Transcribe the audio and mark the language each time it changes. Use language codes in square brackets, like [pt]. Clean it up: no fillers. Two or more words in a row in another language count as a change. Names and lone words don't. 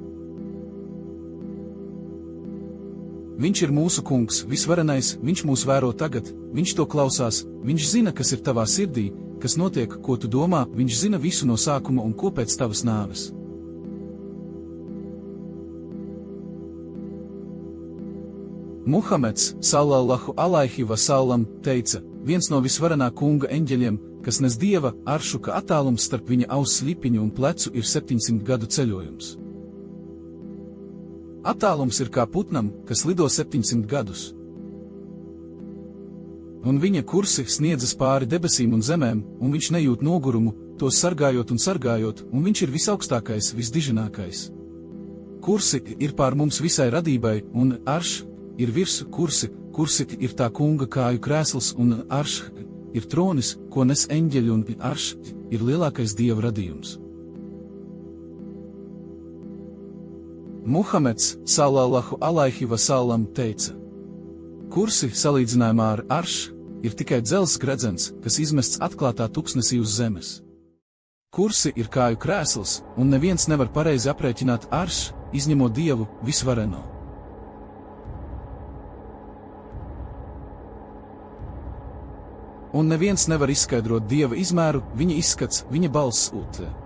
[lv] Viņš ir mūsu kungs, visvarenais, viņš mūs vēro tagad, viņš to klausās, viņš zina, kas ir tavā sirdī, kas notiek, ko tu domā, viņš zina visu no sākuma un ko pēc tavas nāves. Muhameds, [ar] صلى الله عليه وسلم, [lv] teica, viens no visvarenā kunga eņģeļiem, kas nes Dieva aršu, ka attālums starp viņa auss lipiņu un plecu ir 700 gadu ceļojums. Attālums ir kā putnam, kas lido 700 gadus. Un viņa kursi sniedzas pāri debesīm un zemēm, un viņš nejūt nogurumu, tos sargājot un sargājot, un viņš ir visaugstākais, visdiženākais. Kursi ir pār mums visai radībai, un arš ir virs kursi ir tā kunga kāju krēsls, un arš ir tronis, ko nes eņģeļi, un arš ir lielākais Dieva radījums. Muhameds, [ar] صلى الله عليه وسلم, [lv] teica, kursi salīdzinājumā ar arš ir tikai dzelzs gredzens, kas izmests atklātā tuksnesī uz zemes. Kursi ir kāju krēsls, un neviens nevar pareizi aprēķināt arš, izņemot Dievu, visvareno. Un neviens nevar izskaidrot Dieva izmēru, viņa izskats, viņa balss utē.